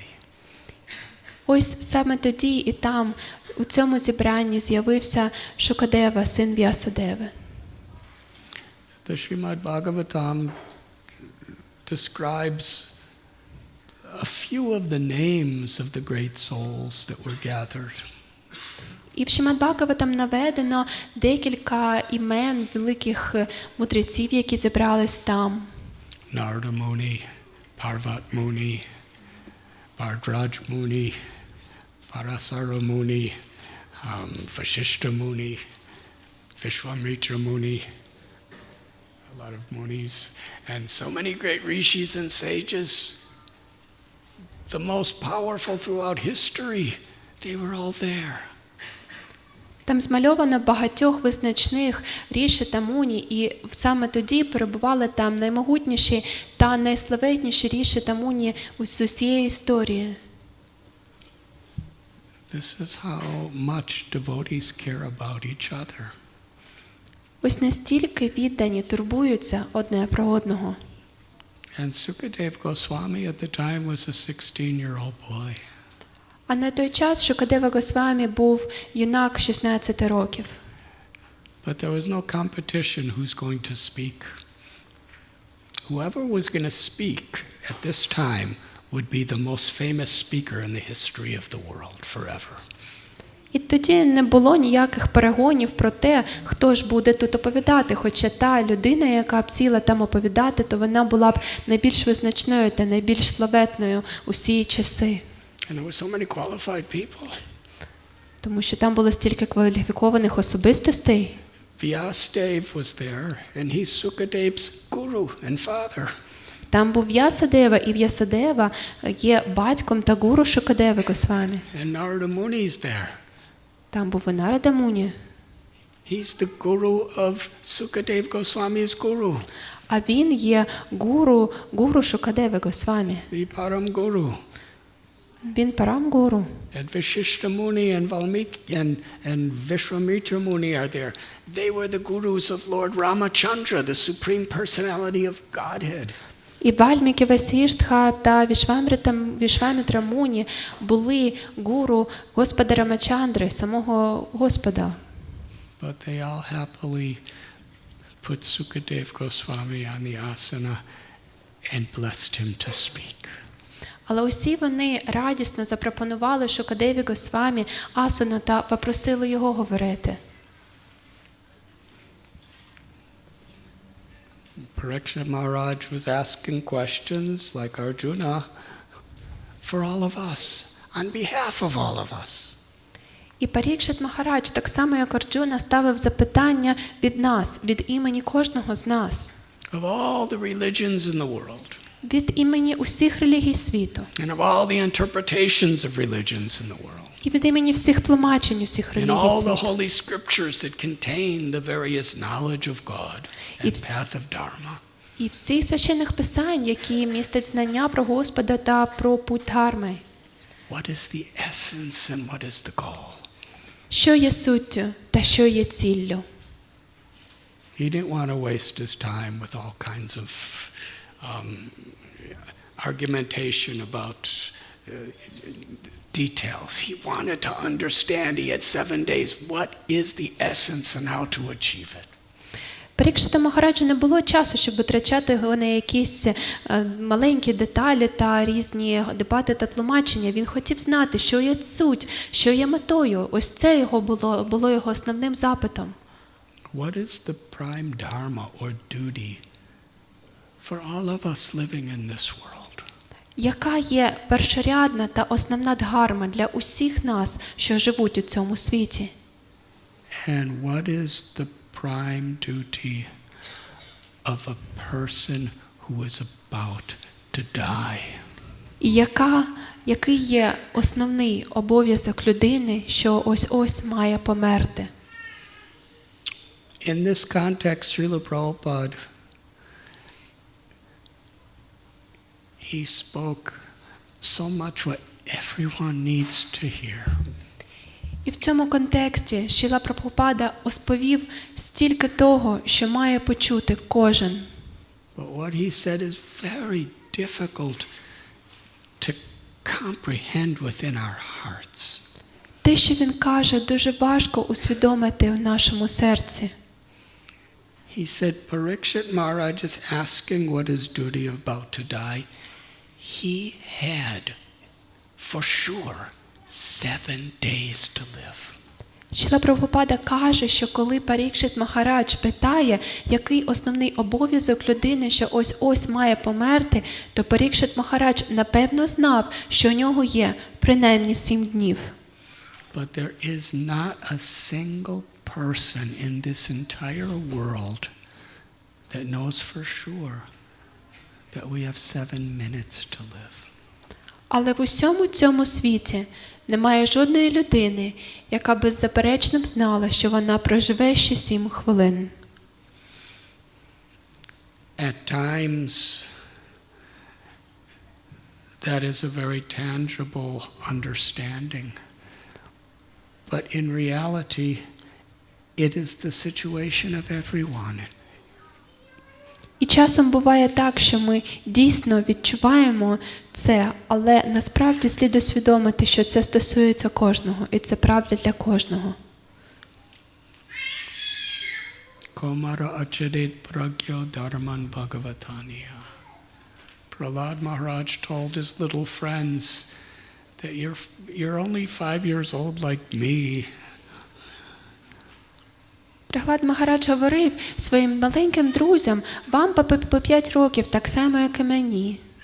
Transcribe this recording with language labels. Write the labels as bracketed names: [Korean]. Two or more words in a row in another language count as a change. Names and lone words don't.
[Ukrainian] Ось саме тоді і там, у цьому зібранні, з'явився Шукадева, син В'ясадеви. [English] The Srimad Bhagavatam describes a few of the names of the great souls that were gathered. [Ukrainian] І в Шримад Бхагаватам наведено декілька імен великих мудреців, які зібрались там. [English] Narada Muni, Parvat Muni, Bhardraj Muni, Parasara Muni, Vashishta Muni, Vishwamitra Muni, a lot of Munis, and so many great rishis and sages, the most powerful throughout history, they were all there. [Ukrainian] Там змальовано багатьох визначних ріші та муні, і саме тоді перебували там наймогутніші та найславетніші ріші та муні з усієї історії. [English] This is how much devotees care about each other. [Ukrainian] Ось настільки віддані турбуються одне про одного. [English] And Sukadeva Goswami at the time was a 16-year-old boy. [Ukrainian] А на той час Шукадева Госвамі був юнак 16 років. [English] But there was no competition who's going to speak. Whoever was going to speak at this time would be the most famous speaker in the history of the world forever. [Ukrainian] І тоді не було ніяких перегонів про те, хто ж буде тут оповідати, хоча та людина, яка б сіла там оповідати, то вона була б найбільш визначною та найбільш славетною усі часи. [English] And there were so many qualified people. [Ukrainian] Тому що там було стільки кваліфікованих особистостей. [English] Vyasadeva was there, and he's Sukadeva's guru and father. [Ukrainian] Там був В'ясадева, і В'ясадева є батьком та гуру Шукадеви Госвамі. [English] And Narada Muni is there. [Ukrainian] Там був і Нарада Муні. [English] He's the guru of Sukadeva Goswami's guru. [Ukrainian] А він є гуру Шукадеви Госвамі. [English] The [Sanskrit] परम गुरु. [Ukrainian] Він [Sanskrit] परम गुरु. [English] And Vashishta Muni and Valmiki and Vishwamitra Muni are there. They were the gurus of Lord Ramachandra, the supreme personality of Godhead. [Ukrainian] І Вальміки Васіштха та Вішвамітра Муні були гуру Господа Рамачандри, самого Господа. [English] But they all happily put Sukadeva Goswami on the asana and blessed him to speak. [Ukrainian] Але усі вони радісно запропонували Шукадеві Госвамі асану та попросили його говорити. [English] Parikshit Maharaj was asking questions like Arjuna for all of us, on behalf of all of us. [Ukrainian] І Парікшит Махарадж, так само як Арджуна, ставив запитання від нас, від імені кожного з нас. [English] Of all the religions in the world. [Ukrainian] Від імені усіх релігій світу. [English] And of all the interpretations of religions in the world. [Ukrainian] І від імені всіх тлумачень усіх [English] And [Ukrainian] релігій [English] all the [Ukrainian] світу. [English] holy scriptures that contain the various knowledge of God and path of Dharma. [Ukrainian] І всіх священних писань, які містять знання про Господа та про путь Дхарми. [English] What is the essence and what is the goal? [Ukrainian] Що є суттю та що є ціллю? [English] He didn't want to waste his time with all kinds of argumentation about details. He wanted to understand. He had 7 days. What is the essence and how to achieve it? [Ukrainian] Парікшита Махараджу не було часу, щоб витрачати його на якісь маленькі деталі та різні дебати та тлумачення. Він хотів знати, що є суть, що є метою. Ось це було його основним запитом. [English] What is the prime dharma or duty for all of us living in this world? [Ukrainian] Яка є першорядна та основна дхарма для усіх нас, що живуть у цьому світі? [English] And what is the prime duty of a person who is about to die? [Ukrainian] І який є основний обов'язок людини, що ось-ось має померти? [English] In this context, Srila Prabhupada, he spoke so much what everyone needs to hear. [Ukrainian] І в цьому контексті Шрила Прабхупада розповів стільки того, що має почути кожен. [English] But what he said is very difficult to comprehend within our hearts. [Ukrainian] Те, що він каже, дуже важко усвідомити в нашому серці. [English] He said, Parikshit Maharaj is asking what is duty about to die. He had, for sure, 7 days to live. [Ukrainian] Шрила Прабхупада каже, що коли Парікшит Махарадж питає, який основний обов'язок людини, що ось-ось має померти, то Парікшит Махарадж напевно знав, що у нього є принаймні 7 днів. [English] But there is not a single person in this entire world that knows for sure that we have 7 minutes to live. [Ukrainian] Але в усьому цьому світі немає жодної людини, яка беззаперечно б знала, що вона проживе ще 7 хвилин. [English] At times, that is a very tangible understanding. But in reality, it is the situation of everyone. [Ukrainian] І часом буває так, що ми дійсно відчуваємо це, але насправді слід усвідомити, що це стосується кожного, і це правда для кожного. [Sanskrit] कौमार आचरेत् प्राज्ञो धर्मान् भागवतानिह. [English] Prahlad Maharaj told his little friends that you're only 5 years old like me. [Ukrainian] Прахлад Махарадж говорив своїм маленьким друзям, вам по 5 років, так само, як і мені.